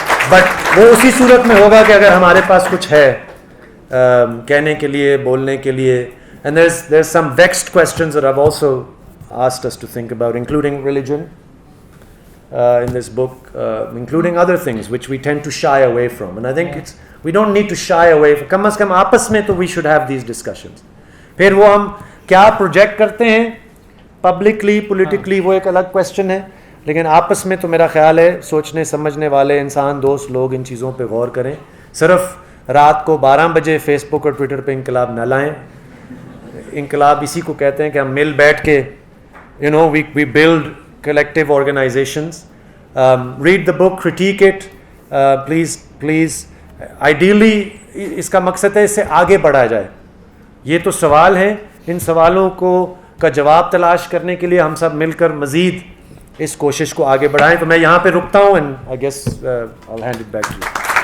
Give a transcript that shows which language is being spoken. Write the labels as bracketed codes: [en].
[ur] But وہ اسی صورت میں ہوگا کہ اگر ہمارے پاس کچھ ہے کہنے کے لیے, بولنے کے لیے. [en] And there's some vexed questions that I've also asked us to think about, including religion in this book, including other things which we tend to shy away from. And I think it's We don't need to shy away. [ur] کم از کم آپس میں تو [en] we should have these discussions. [ur] پھر وہ ہم کیا project کرتے ہیں publicly politically وہ ایک الگ کویشچن ہے, لیکن آپس میں تو میرا خیال ہے سوچنے سمجھنے والے انسان دوست لوگ ان چیزوں پہ غور کریں. صرف رات کو 12 بجے فیس بک اور ٹویٹر پہ انقلاب نہ لائیں. انقلاب اسی کو کہتے ہیں کہ ہم مل بیٹھ کے [en] we build collective organizations. Read the book, critique it, please. [ur] Ideally اس کا مقصد ہے اس سے آگے بڑھا جائے. یہ تو سوال ہیں, ان سوالوں کا جواب تلاش کرنے کے لیے ہم سب مل کر مزید اس کوشش کو آگے بڑھائیں. تو میں یہاں پہ رکتا ہوں, [en] and I guess I'll hand it back to you.